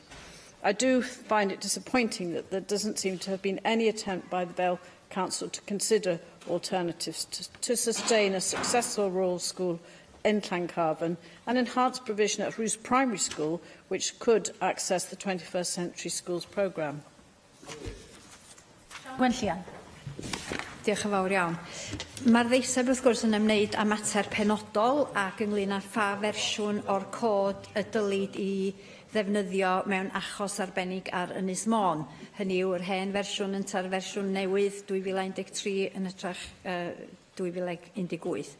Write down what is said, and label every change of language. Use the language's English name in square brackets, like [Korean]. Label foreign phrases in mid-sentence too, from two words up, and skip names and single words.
[English] I do find it disappointing that there doesn't seem to have been any attempt by the Vale Council to consider alternatives to sustain a successful rural school in Llancarvan and enhance provision at Rhys Primary School, which could access the 21st Century Schools programme. [Welsh] Gwenllian. Diolch yn fawr iawn. Mae'r ddeiseb wrth gwrs yn ymwneud â mater penodol ac ynglyn â pha fersiwn o'r cod y dylid i ddefnyddio mewn achos arbennig ar Ynys Môn. Hynny yw'r hen fersiwn yn ta'r fersiwn newydd 2013 yn ytrach 2018.